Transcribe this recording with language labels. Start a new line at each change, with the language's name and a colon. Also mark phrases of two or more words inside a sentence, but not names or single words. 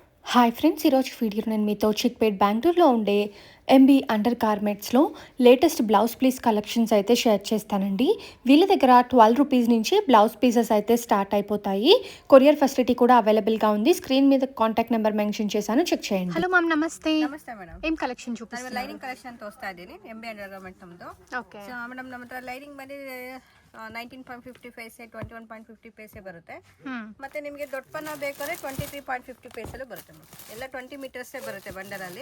Telugu: హాయ్ ఫ్రెండ్స్, ఈరోజు వీడియో నేను మీతో చిక్పేట్ బెంగళూరులో ఉండే ఎంబీ అండర్ గార్మెంట్స్లో
English: latest blouse piece collections
Telugu: అయితే షేర్ చేస్తానండి. వీళ్ళ దగ్గర 12 రూపీస్ నుంచి
English: blouse pieces
Telugu: అయితే స్టార్ట్ అయిపోతాయి.
English: courier facility
Telugu: కూడా అవైలబుల్గా ఉంది. స్క్రీన్ మీద
English: contact number mention
Telugu: చేశాను, చెక్ చేయండి.
English: hello ma'am, నమస్తే.
Kannada: ನಮಸ್ತೆ ಮೇಡಮ್. ಏನ್ ಕಲೆಕ್ಷನ್ చూపిస్తారు?
English: lining collection
Kannada: ತೋರಿಸ್ತಾ ಇದ್ದೀನಿ ಎಂಬಿ
English: under government
Kannada: ನಮ್ಮದು. ಓಕೆ.
English: so madam
Kannada: ನಮ್ಮ ಹತ್ರ ಲೈನಿಂಗ್ ಬಂದು 19.50 ಪೈಸೆ 21.50 ಪೈಸೆ ಬರುತ್ತೆ. ಮತ್ತೆ ನಿಮಗೆ ದೊಡ್ಡ ಪನ್ನ ಬೇಕಾದ್ರೆ 23.50 ಪೈಸೆಲ್ಲೂ ಬರುತ್ತೆ ಮೇಡಮ್. ಎಲ್ಲ 20 ಮೀಟರ್ಸೇ ಬರುತ್ತೆ ಬಂಡಲಲ್ಲಿ.